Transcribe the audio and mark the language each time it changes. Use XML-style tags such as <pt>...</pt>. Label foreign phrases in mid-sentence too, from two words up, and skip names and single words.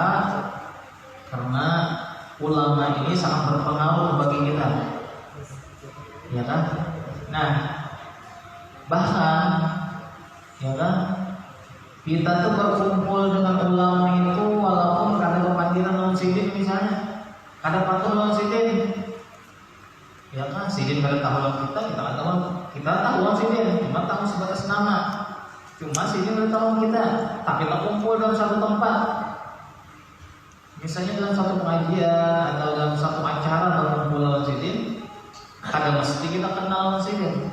<id>Karena ulama ini sangat berpengaruh bagi kita, ya kan?</id> <bjn>Nah, bahkan, ya kan, kita tuh berkumpul dengan ulama itu walaupun kada kepanggilan non sidin misalnya, kada patuh non sidin, ya kan? Sidin kada tahu lawan kita kada tahu, kita tahu lawan sidin, cuma tahu sebatas nama. Cuma sidin kada tahu kita, tapi kita kumpul dalam satu tempat. Misalnya dalam satu pengajian atau dalam satu acara berkumpul lawan sidin, kada mesti kita kenal lawan sidin.</bjn>